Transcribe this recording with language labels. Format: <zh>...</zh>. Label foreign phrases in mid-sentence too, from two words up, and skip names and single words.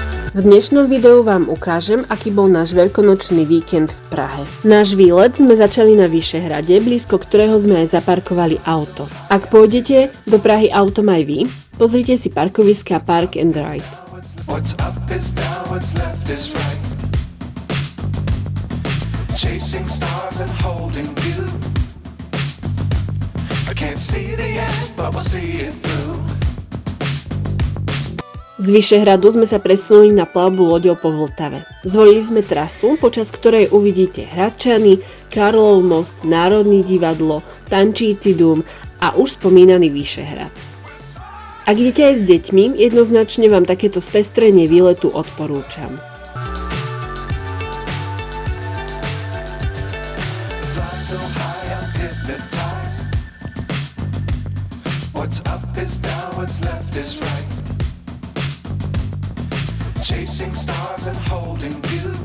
<sk>V dnešnom videu vám ukážem, aký bol náš veľkonočný víkend v Prahe. Náš výlet sme začali na Vyšehrade, blízko ktorého sme aj zaparkovali auto. Ak pôjdete do Prahy autom aj vy, pozrite si parkoviska Park and Ride.</sk> <en>What's up is down, what's left is right. Chasing stars and holding you. I can't see the end, but we'll see it through.</en> <sk>Z Vyšehradu sme sa presunuli na plavbu loďou po Vltave. Zvolili sme trasu, počas ktorej uvidíte Hradčany, Karlov most, Národný divadlo, Tančíci dům a už spomínaný Vyšehrad. Ak idete aj s deťmi, jednoznačne vám takéto spestrenie výletu odporúčam.</sk> <en>Chasing stars and holding you.</en>